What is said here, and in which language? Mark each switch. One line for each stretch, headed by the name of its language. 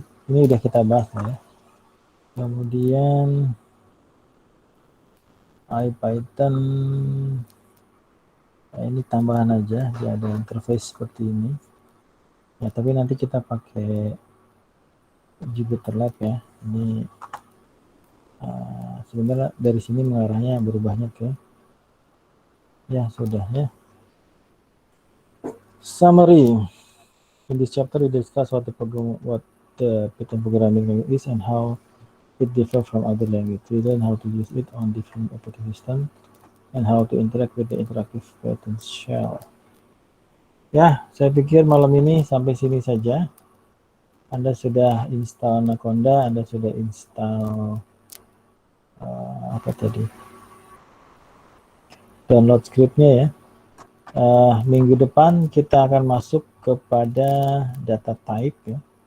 Indonesian: Ini udah kita bahas ya. Kemudian IPython ini tambahan aja, dia ada interface seperti ini. Ya, tapi nanti kita pakai JupyterLab ya. Ini sebenarnya dari sini mengarahnya berubahnya ke ya sudah ya.
English: Summary. In this chapter we discuss what the Python programming language is and how it differs from other languages. We learn how to use it on different operating systems and how to interact with the interactive Python shell.
Indonesian: Ya, saya pikir malam ini sampai sini saja. Anda sudah install Anaconda, Anda sudah install apa tadi? Download scriptnya ya. Minggu depan kita akan masuk kepada data type ya.